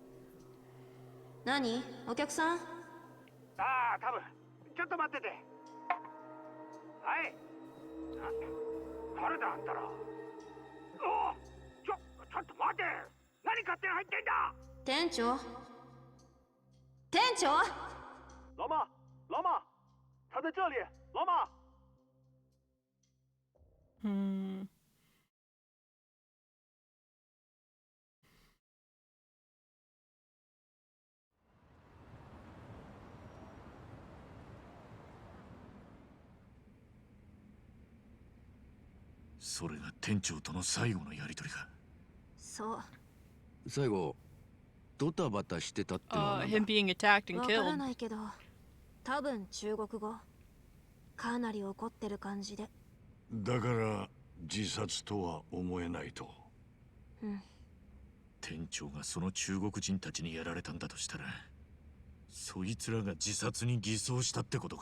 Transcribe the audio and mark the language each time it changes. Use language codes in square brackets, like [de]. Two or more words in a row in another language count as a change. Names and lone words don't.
[ja] 何？お客さん？ああ、多分。ちょっと待ってて。はい。誰だあんたら。ちちょっと待て、何勝手に入ってんだ。店長、店長。 [zh] 老妈，老妈，他在这里，老妈。 Hmm. [ja] それが店長との最後のやりとりか。そう。最後ドタバタしてたってのはなんだ。 [en] Him being attacked and [ja] わから [en] killed. [ja] ないけど、多分中国語。かなり怒ってる感じで。だから自殺とは思えないと。うん。店長がその中国人たちにやられたんだとしたら、そいつらが自殺に偽装したってことか。